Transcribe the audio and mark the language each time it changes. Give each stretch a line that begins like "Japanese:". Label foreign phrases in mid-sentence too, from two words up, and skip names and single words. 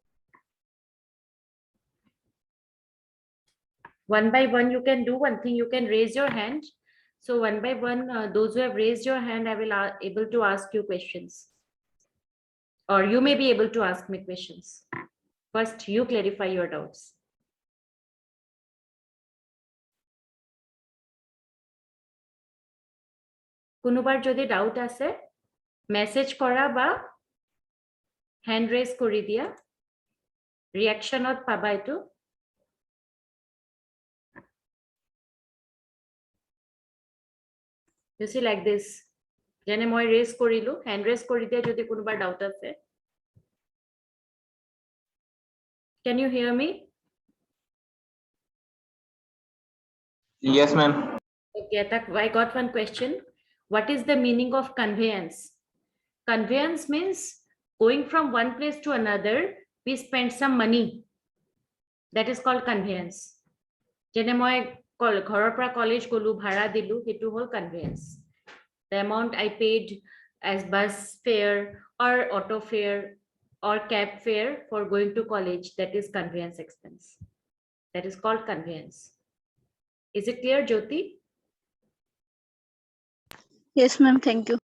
English: One by one, you can do one thing. You can raise your hand. So one by one, those who have raised your hand, I will able to ask you questions. Or you may be able to ask me questions. First, you clarify your doubts.
Assamese: কোনোবাৰ যদি ডাউট আছে মেসেজ কৰা বা
English: hand raise
Assamese: কৰি দিয়া রিঅ্যাকশনত পাবা এটো
English: you see like this
Assamese: যেনে মই রেজ কৰিলো
English: hand raise
Assamese: কৰি দিয়া যদি কোনোবাৰ ডাউট আছে
English: can you hear me Yes, ma'am. okay I got one question what is the meaning of conveyance conveyance means going from one place to another we spend some money that is called conveyance
Assamese: যেনে মই ঘৰৰ পৰা কলেজ গলো ভাড়া দিলো হেতু হল
English: conveyance the amount I paid as bus fare or auto fare or cab fare for going to college that is conveyance expense that is called conveyance is it clear Jyoti Yes, ma'am. Thank you.